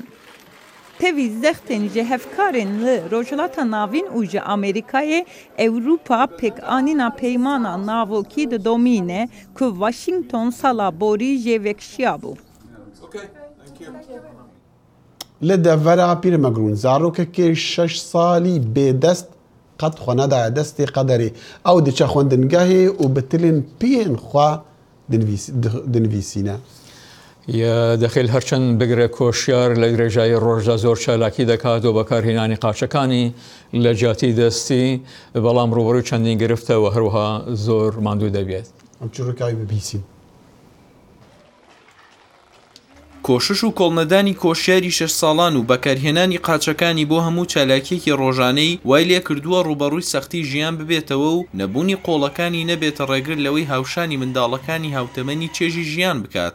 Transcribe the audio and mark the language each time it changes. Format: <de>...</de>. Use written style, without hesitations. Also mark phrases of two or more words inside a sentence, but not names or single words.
<ku>Tevî zextên ji hevkarên li Rojhilata Navîn û ji Amerîkayê Ewropa pêkanîna peymana navokî didomîne ku Washington sala borî jê vekşiya bû. li devera pîrmegrûn zarokekê 6 salî bêdest qet xwe nedaya destê qederê ew diçe xwendingehê û bi tilên piyên xwe dinivîsîne.</ku> <ckb>یا دەخیل هەرچەند بگرێ کۆشیار لە درێژایی ڕۆژدا زۆر چالاکی دەکات و بەکارهێنانی قاچەکانی لە جیاتی دەستی بەڵام ڕوبەڕووی چەندین گرفتەوە هەروەها زۆر ماندوو دەبێت.</ckb> <ku>ئەم چڕەکەی ببیسین.</ku> <ckb>کۆشش و کۆڵنەدانی کۆشیاری 6 ساڵان و بەکارهێنانی قاچەکانی بۆ هەموو چالاکیەکی ڕۆژانەی وای لێ کردووە ڕوبەڕووی سەختی ژیان ببێتەوە و نەبوونی قۆڵەکانی نەبێتە ڕێگر لەوەی هاوشانی منداڵەکانی هاوتەمەنی چێژی ژیان بکات.</ckb>